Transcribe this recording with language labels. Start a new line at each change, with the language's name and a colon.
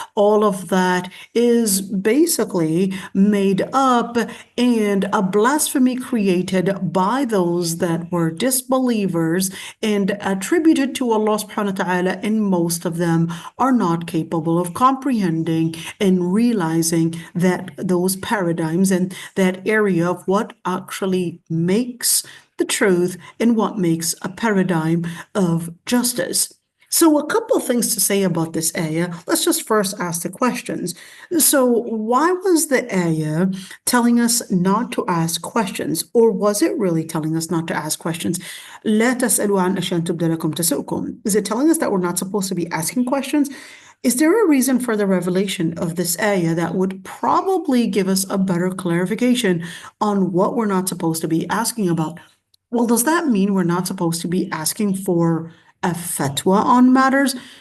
English: All of that is basically made up and a blasphemy created by those that were disbelievers and attributed to Allah subhanahu wa ta'ala, and most of them are not capable of comprehending and realizing that those paradigms and that area of what actually makes the truth and what makes a paradigm of justice. So a couple of things to say about this ayah. Let's just first ask the questions. So why was the ayah telling us not to ask questions? Or was it really telling us not to ask questions?
Arabic: لا تسألوا عن أشياء تبد لكم تسؤكم.
English: Is it telling us that we're not supposed to be asking questions? Is there a reason for the revelation of this ayah that would probably give us a better clarification on what we're not supposed to be asking about? Well, does that mean we're not supposed to be asking for a fatwa on matters?